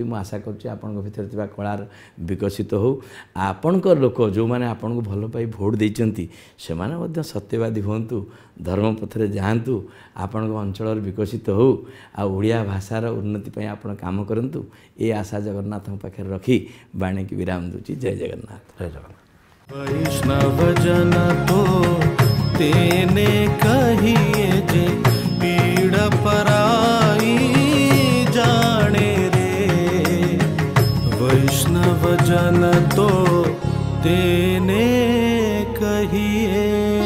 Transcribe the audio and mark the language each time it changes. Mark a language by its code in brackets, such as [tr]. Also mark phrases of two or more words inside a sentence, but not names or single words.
[or] ମୁଁ ଆଶା କରୁଛି ଆପଣଙ୍କ ଭିତରେ ଥିବା କଳାର ବିକଶିତ ହେଉ। ଆପଣଙ୍କ ଲୋକ ଯେଉଁମାନେ ଆପଣଙ୍କୁ ଭଲ ପାଇ ଭୋଟ ଦେଇଛନ୍ତି ସେମାନେ ମଧ୍ୟ ସତ୍ୟବାଦୀ ହୁଅନ୍ତୁ, ଧର୍ମ ପଥରେ ଯାଆନ୍ତୁ, ଆପଣଙ୍କ ଅଞ୍ଚଳର ବିକଶିତ ହେଉ, ଆଉ ଓଡ଼ିଆ ଭାଷାର ଉନ୍ନତି ପାଇଁ ଆପଣ କାମ କରନ୍ତୁ। ଏ ଆଶା ଜଗନ୍ନାଥଙ୍କ ପାଖରେ ରଖି ବାଣୀକି ବିରାମ ଦେଉଛି। ଜୟ ଜଗନ୍ନାଥ। ଜୟ ଜଗନ୍ନାଥ। [gu] વૈષ્ણવ જન તો તેને કહીએ જે પીડ પરાઈ જાણે રે। વૈષ્ણવ જન તો તેને કહીએ